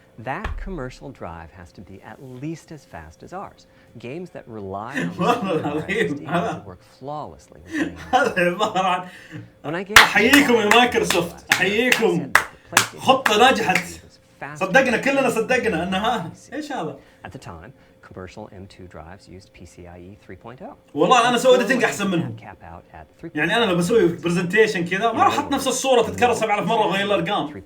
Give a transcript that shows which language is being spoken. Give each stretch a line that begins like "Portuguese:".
English: That commercial drive has to be at least as fast as ours. Games that rely on SSD work flawlessly with
Arabic: هذا عبارة عن أحييكم يا مايكروسوفت أحييكم. خطة نجحت. صدقنا كلنا صدقنا أنها إيش هذا؟
English: At the time, commercial M2 drives used PCIe 3.0.
Arabic: والله أنا سويت إيديتنج أحسن منهم. يعني أنا لو بسوي برزنتيشن كذا ما راح أحط نفس الصورة تتكرر 7000 مرة وغير الأرقام.